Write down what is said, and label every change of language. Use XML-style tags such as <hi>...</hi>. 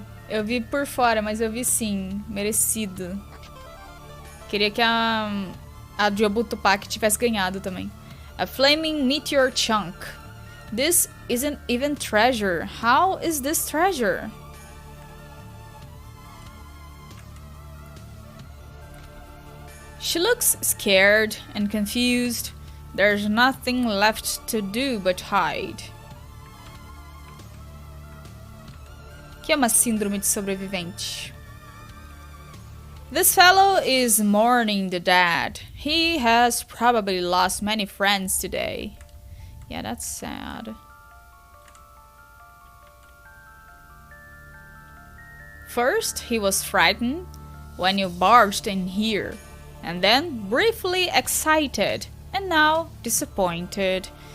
<pt>Eu vi por fora, mas eu vi sim. Merecido. Queria que a Jobutupak tivesse ganhado também.</pt> <en>A flaming meteor chunk. This isn't even treasure. How is this treasure? She looks scared and confused. There's nothing left to do but hide.</en> <pt>Que é uma síndrome de sobrevivente.</pt> <en>This fellow is mourning the dead. He has probably lost many friends today. Yeah, that's sad. First, he was frightened when you barged in here, and then briefly excited, and now disappointed.</en>